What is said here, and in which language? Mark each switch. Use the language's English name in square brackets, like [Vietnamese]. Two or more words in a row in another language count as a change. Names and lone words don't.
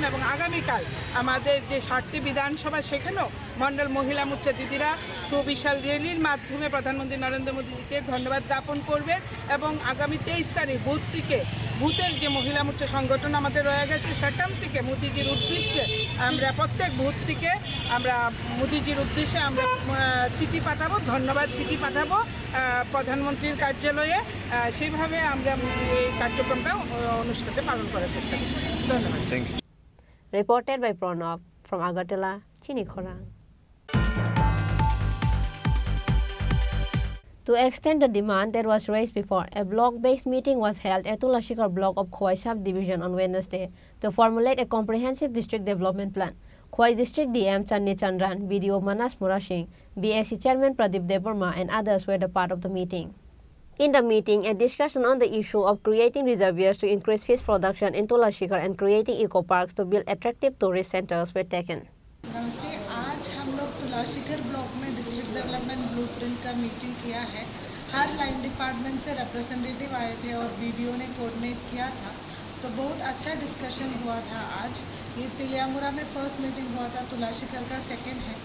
[Bangla] এবং আগামীকাল আমাদের যে 7টি বিধানসভা সেখানেও মণ্ডল মহিলা মোর্চা দিদিরা সুবিশাল র্যালির মাধ্যমে প্রধানমন্ত্রী নরেন্দ্র মোদীজিকে ধন্যবাদ জ্ঞাপন করবেন এবং আগামী 23 তারিখ বুথের যে মহিলা মোর্চা সংগঠন আমাদের রয়ে গেছে সেখান থেকে মোদীজির উদ্দেশ্যে আমরা প্রত্যেক বুথ থেকে আমরা মোদীজির উদ্দেশ্যে আমরা চিঠি পাঠাবো, ধন্যবাদ চিঠি পাঠাবো প্রধানমন্ত্রীর কার্যালয়ে। সেইভাবে আমরা এই কার্যক্রমটা অনুষ্ঠানে পালন করার চেষ্টা করছি। ধন্যবাদ। [English] Reported by Pranav from Agartala, Chini Khorang. To extend the demand that was raised before, a block-based meeting was held at Tulashikar block of Khwai Sub-Division on Wednesday to formulate a comprehensive district development plan. Khwai District DM Channi Chandran, BDO Manas Murashing, BSC Chairman Pradeep Debarma and others were the part of the meeting. In the meeting, a discussion on the issue of creating reservoirs to increase fish production in Tulashikar and creating eco-parks to build attractive tourist centers were taken. [Hindi] नमस्ते, आज हम लोग तुलाशिकर ब्लॉक में [English] District Development Blueprint [Hindi] का मीटिंग किया है। हर [English] line department [Hindi] से रिप्रेजेंटेटिव आए थे और बीडीओ ने कोऑर्डिनेट किया था, तो बहुत अच्छा डिस्कशन हुआ था। आज ये तिलियामुरा में [English] first meeting [Hindi] हुआ था, तुलाशिकर का सेकंड है।